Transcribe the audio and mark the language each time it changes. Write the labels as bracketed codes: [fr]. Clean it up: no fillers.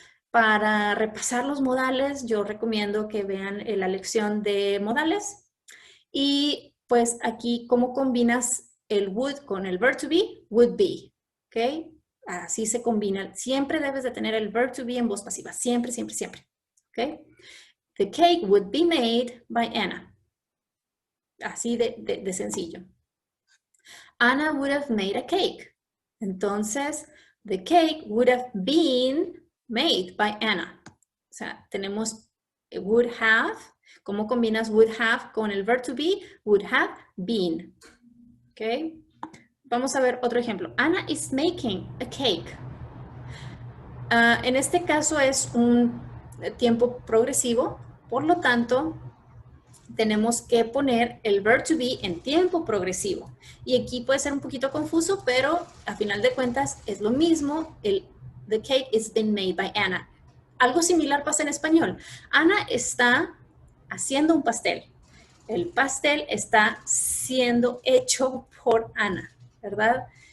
[es] Para repasar los modales, yo recomiendo que vean la lección de modales. Y pues aquí, ¿cómo combinas el would con el verb to be? Would be, ¿ok? Así se combina. Siempre debes de tener el verb to be en voz pasiva. Siempre, siempre, siempre. ¿Ok? [en] The cake would be made by Anna. [es] Así de sencillo. [en] Anna would have made a cake. [es] Entonces, [en] the cake would have been made by Anna. [es] O sea, tenemos would have. ¿Cómo combinas would have con el verb to be? Would have been. ¿Ok? Vamos a ver otro ejemplo. Anna is making a cake. En este caso es un tiempo progresivo, por lo tanto, tenemos que poner el verb to be en tiempo progresivo. Y aquí puede ser un poquito confuso, pero a final de cuentas es lo mismo. [en] The cake is being made by Anna. [es] Algo similar pasa en español. Ana está haciendo un pastel. El pastel está siendo hecho por Ana, ¿verdad?